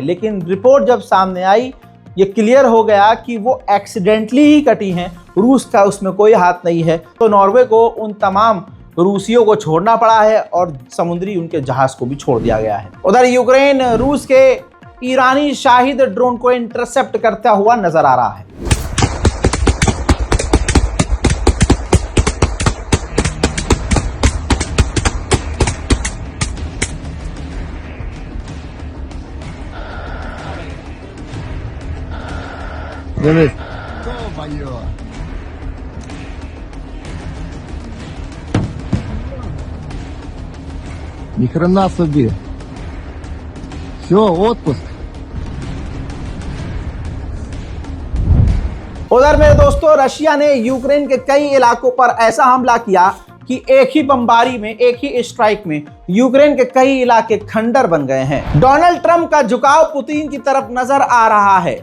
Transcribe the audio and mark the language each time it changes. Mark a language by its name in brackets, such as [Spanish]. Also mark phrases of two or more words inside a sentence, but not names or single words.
[Hindi] लेकिन रिपोर्ट जब सामने आई, ये क्लियर हो गया कि वो एक्सीडेंटली ही कटी हैं, रूस का उसमें कोई हाथ नहीं है। तो नॉर्वे को उन तमाम रूसियों को छोड़ना पड़ा है और समुद्री उनके जहाज को भी छोड़ दिया गया है। उधर यूक्रेन रूस के ईरानी शाहिद ड्रोन को इंटरसेप्ट करता हुआ नजर आ रहा है। [Ukrainian] Дивись. [Russian] Ни хрена собі. Все, отпуск. [Hindi] उधर मेरे दोस्तों, रशिया ने यूक्रेन के कई इलाकों पर ऐसा हमला किया कि एक ही बमबारी में, एक ही स्ट्राइक में यूक्रेन के कई इलाके खंडर बन गए हैं। डोनाल्ड ट्रंप का झुकाव पुतिन की तरफ नजर आ रहा है।